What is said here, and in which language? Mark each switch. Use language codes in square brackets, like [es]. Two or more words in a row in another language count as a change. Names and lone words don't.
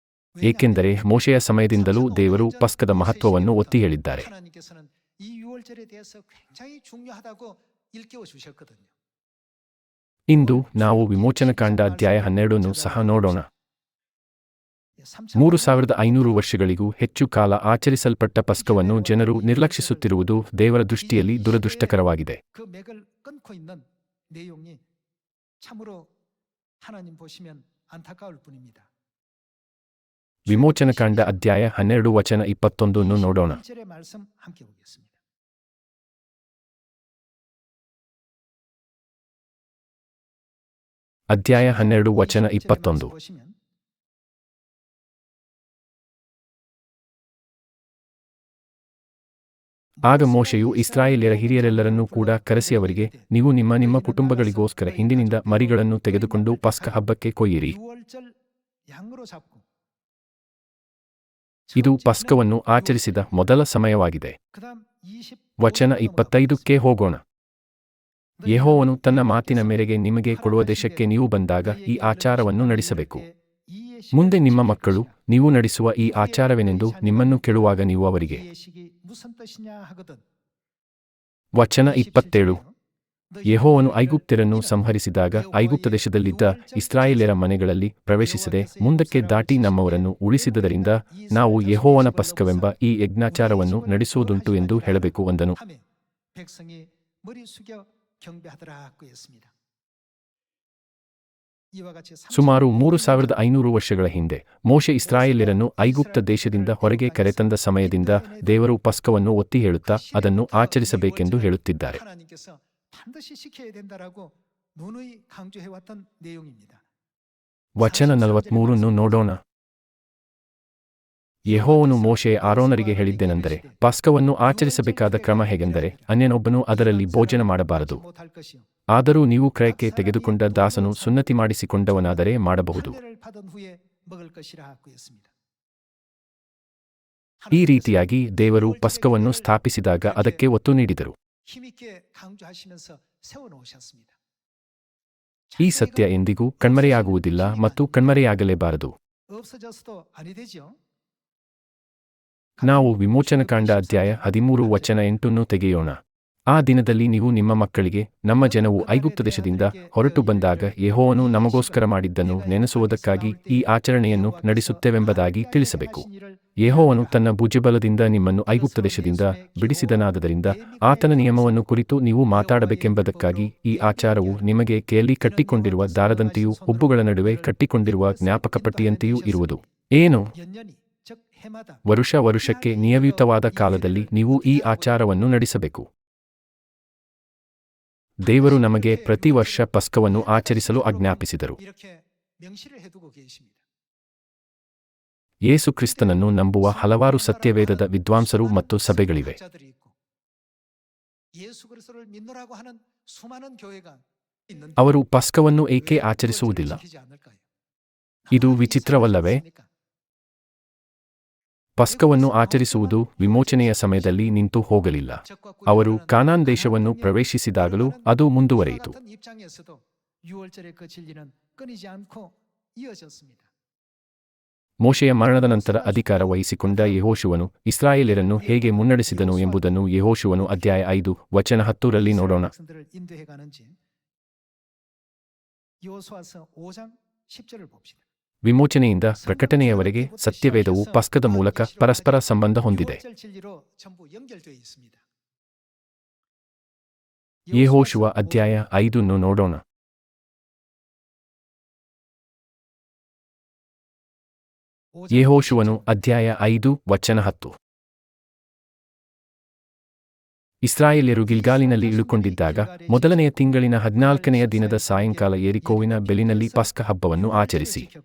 [kn] ಏಕೆಂದರೆ ಮೋಶೆಯ ಸಮಯದಿಂದಲೂ ದೇವರು ಪಸ್ಕದ ಮಹತ್ವವನ್ನು ಒತ್ತಿ ಹೇಳಿದ್ದಾರೆ. [ko] 하나님께서는 이 유월절에 대해서 굉장히 중요하다고 일깨워 주셨거든요. [kn] ಇಂದು ನಾವು ವಿಮೋಚನಕಾಂಡ ಅಧ್ಯಾಯ 12 ಸಹ ನೋಡೋಣ. 3500 ವರ್ಷಗಳಿಗೂ ಹೆಚ್ಚು ಕಾಲ ಆಚರಿಸಲ್ಪಟ್ಟ ಪಸ್ಕವನ್ನು ಜನರು ನಿರ್ಲಕ್ಷಿಸುತ್ತಿರುವುದು ದೇವರ ದೃಷ್ಟಿಯಲ್ಲಿ ದುರದೃಷ್ಟಕರವಾಗಿದೆ. [ko] 그 맥을 끊고 있는 내용이 참으로 하나님 보시면 안타까울 뿐입니다. [kn] ವಿಮೋಚನಕಾಂಡ ಅಧ್ಯಾಯ 12 ವಚನ 21 ನೋಡೋಣ. [ko] 1절의 말씀 함께 보겠습니다. [kn] ಅಧ್ಯಾಯ 12 ವಚನ 21. [ko] 보시면 [kn] ಆಗ ಮೋಶೆಯು ಇಸ್ರಾಯೇಲ್ಯರ ಹಿರಿಯರೆಲ್ಲರನ್ನೂ ಕೂಡ ಕರೆಸಿ ಅವರಿಗೆ, ನೀವು ನಿಮ್ಮ ನಿಮ್ಮ ಕುಟುಂಬಗಳಿಗೋಸ್ಕರ ಹಿಂಡಿನಿಂದ ಮರಿಗಳನ್ನು ತೆಗೆದುಕೊಂಡು ಪಸ್ಕ ಹಬ್ಬಕ್ಕೆ ಕೊಯ್ಯಿರಿ. [ko] 6월 양으로 잡고 [kn] ಇದು ಪಸ್ಕವನ್ನು ಆಚರಿಸಿದ ಮೊದಲ ಸಮಯವಾಗಿದೆ. [ko] 그다음 25 [kn] ವಚನ 25ಕ್ಕೆ ಹೋಗೋಣ. ಯೆಹೋವನು ತನ್ನ ಮಾತಿನ ಮೇರೆಗೆ ನಿಮಗೆ ಕೊಡುವ ದೇಶಕ್ಕೆ ನೀವು ಬಂದಾಗ ಈ ಆಚಾರವನ್ನು ನಡೆಸಬೇಕು. ಮುಂದೆ ನಿಮ್ಮ ಮಕ್ಕಳು ನೀವು ನಡೆಸುವ ಈ ಆಚಾರವೇನೆಂದು ನಿಮ್ಮನ್ನು ಕೇಳುವಾಗ ನೀವು ಅವರಿಗೆ. ವಚನ 27. ಯೆಹೋವನು ಐಗುಪ್ತ್ಯರನ್ನು ಸಂಹರಿಸಿದಾಗ ಐಗುಪ್ತ ದೇಶದಲ್ಲಿದ್ದ ಇಸ್ರಾಯೇಲ್ಯರ ಮನೆಗಳಲ್ಲಿ ಪ್ರವೇಶಿಸದೆ ಮುಂದಕ್ಕೆ ದಾಟಿ ನಮ್ಮವರನ್ನು ಉಳಿಸಿದ್ದರಿಂದ ನಾವು ಯೆಹೋವನ ಪಸ್ಕವೆಂಬ ಈ ಯಜ್ಞಾಚಾರವನ್ನು ನಡೆಸುವುದುಂಟು ಎಂದು ಹೇಳಬೇಕು ಅಂದನು. [ko] 백성이 머리 숙여 경배하더라고 했습니다. 이와 같이 [kn] ಸುಮಾರು 3500 ವರ್ಷಗಳ ಹಿಂದೆ ಮೋಶೆ ಇಸ್ರಾಯೇಲ್ಯರನ್ನು ಐಗುಪ್ತ ದೇಶದಿಂದ ಹೊರಗೆ ಕರೆತಂದ ಸಮಯದಿಂದ ದೇವರು ಪಸ್ಕವನ್ನು ಒತ್ತಿ ಹೇಳುತ್ತಾ ಅದನ್ನು ಆಚರಿಸಬೇಕೆಂದು ಹೇಳುತ್ತಿದ್ದಾರೆ. [ko] 하나님께서 반드시 지켜야 된다라고 누누이 강조해 왔던 내용입니다. [kn] ವಚನ 43 ನೋಡೋಣ. ಯೆಹೋವನು ಮೋಶೆ ಆರೋನರಿಗೆ ಹೇಳಿದ್ದೇನೆಂದರೆ, ಪಸ್ಕವನ್ನು ಆಚರಿಸಬೇಕಾದ ಕ್ರಮ ಹೇಗೆಂದರೆ ಅನ್ಯನೊಬ್ಬನು ಅದರಲ್ಲಿ ಭೋಜನ ಮಾಡಬಾರದು. [ko] 못할 것이요. [kn] ಆದರೂ ನೀವು ಕ್ರಯಕ್ಕೆ ತೆಗೆದುಕೊಂಡ ದಾಸನು ಸುನ್ನತಿ ಮಾಡಿಸಿಕೊಂಡವನಾದರೆ ಮಾಡಬಹುದು. [ko] 할례를 받은 후에 먹을 것이라고 했습니다. [kn] ಈ ರೀತಿಯಾಗಿ ದೇವರು ಪಸ್ಕವನ್ನು ಸ್ಥಾಪಿಸಿದಾಗ ಅದಕ್ಕೆ ಒತ್ತು ನೀಡಿದರು. [ko] 힘있게 강조하시면서 세워 놓으셨습니다. [kn] ಈ ಸತ್ಯ ಎಂದಿಗೂ ಕಣ್ಮರೆಯಾಗುವುದಿಲ್ಲ ಮತ್ತು ಕಣ್ಮರೆಯಾಗಲೇಬಾರದು. [ko] 없어져서도 아니 되죠. [kn] ನಾವು ವಿಮೋಚನಕಾಂಡ ಅಧ್ಯಾಯ 13 ವಚನ 8 ತೆಗೆಯೋಣ. ಆ ದಿನದಲ್ಲಿ ನೀವು ನಿಮ್ಮ ಮಕ್ಕಳಿಗೆ, ನಮ್ಮ ಜನವು ಐಗುಪ್ತ ದೇಶದಿಂದ ಹೊರಟು ಬಂದಾಗ ಯೆಹೋವನು ನಮಗೋಸ್ಕರ ಮಾಡಿದ್ದನ್ನು ನೆನೆಸುವುದಕ್ಕಾಗಿ ಈ ಆಚರಣೆಯನ್ನು ನಡೆಸುತ್ತೇವೆಂಬುದಾಗಿ ತಿಳಿಸಬೇಕು. ಯೆಹೋವನು ತನ್ನ ಭುಜಬಲದಿಂದ ನಿಮ್ಮನ್ನು ಐಗುಪ್ತ ದೇಶದಿಂದ ಬಿಡಿಸಿದನಾದ್ದರಿಂದ ಆತನ ನಿಯಮವನ್ನು ಕುರಿತು ನೀವು ಮಾತಾಡಬೇಕೆಂಬುದಕ್ಕಾಗಿ ಈ ಆಚಾರವು ನಿಮಗೆ ಕೈಯಲ್ಲಿ ಕಟ್ಟಿಕೊಂಡಿರುವ ದಾರದಂತೆಯೂ ಹುಬ್ಬುಗಳ ನಡುವೆ ಕಟ್ಟಿಕೊಂಡಿರುವ ಜ್ಞಾಪಕಪಟ್ಟಿಯಂತೆಯೂ ಇರುವುದು. ಏನು? [ko] 연년이 즉 해마다 [kn] ವರುಷಕ್ಕೆ ನಿಯಮಿತವಾದ ಕಾಲದಲ್ಲಿ ನೀವು ಈ ಆಚಾರವನ್ನು ನಡೆಸಬೇಕು. ದೇವರು ನಮಗೆ ಪ್ರತಿ ವರ್ಷ ಪಸ್ಕವನ್ನು ಆಚರಿಸಲು ಆಜ್ಞಾಪಿಸಿದರು. [ko] 이렇게 명시를 해두고 계십니다. [kn] ಯೇಸು ಕ್ರಿಸ್ತನನ್ನು ನಂಬುವ ಹಲವಾರು ಸತ್ಯವೇದದ ವಿದ್ವಾಂಸರು ಮತ್ತು ಸಭೆಗಳಿವೆ. [ko] 학자들이 있고, 예수 그리스도를 믿노라고 하는 수많은 교회가 있는데 [kn] ಅವರು ಪಸ್ಕವನ್ನು ಏಕೆ ಆಚರಿಸುವುದಿಲ್ಲ? [ko] 지키지 않을까요? [kn] ಇದು ವಿಚಿತ್ರವಲ್ಲವೇ? ಪಸ್ಕವನ್ನು ಆಚರಿಸುವುದು ವಿಮೋಚನೆಯ ಸಮಯದಲ್ಲಿ ನಿಂತು ಹೋಗಲಿಲ್ಲ. ಅವರು ಕಾನಾನ್ ದೇಶವನ್ನು ಪ್ರವೇಶಿಸಿದಾಗಲೂ ಅದು ಮುಂದುವರೆಯಿತು. [ko] 같은 입장에서도 6월절의 그 진리는 끊이지 않고 이어졌습니다. [kn] ಮೋಶೆಯ ಮರಣದ ನಂತರ ಅಧಿಕಾರ ವಹಿಸಿಕೊಂಡ ಯೆಹೋಶುವನು ಇಸ್ರಾಯೇಲ್ಯರನ್ನು ಹೇಗೆ ಮುನ್ನಡೆಸಿದನು ಎಂಬುದನ್ನು ಯೆಹೋಶುವನು ಅಧ್ಯಾಯ 5 ವಚನ 10ರಲ್ಲಿ ನೋಡೋಣ. [ko] 백성들을 인도해 가는지 여호수아서 5장 10절을 봅시다. [kn] ವಿಮೋಚನೆಯಿಂದ ಪ್ರಕಟಣೆಯವರೆಗೆ ಸತ್ಯವೇದವು ಪಸ್ಕದ ಮೂಲಕ ಪರಸ್ಪರ ಸಂಬಂಧ ಹೊಂದಿದೆ. [ko] 6절 진리로 전부 연결되어 있습니다. [kn] ಯೆಹೋಶುವ ಅಧ್ಯಾಯ 5 ನೋಡೋಣ. ಯೆಹೋಶುವನು ಅಧ್ಯಾಯ 5 ವಚನ 10. ಇಸ್ರಾಯೇಲ್ಯರು ಗಿಲ್ಗಾಲಿನಲ್ಲಿ ಇಳುಕೊಂಡಿದ್ದಾಗ ಮೊದಲನೆಯ ತಿಂಗಳಿನ 14ನೆಯ ದಿನದ ಸಾಯಂಕಾಲ ಯೆರಿಕೋವಿನ ಬೆಲಿನಲ್ಲಿ ಪಸ್ಕ ಹಬ್ಬವನ್ನು ಆಚರಿಸಿ.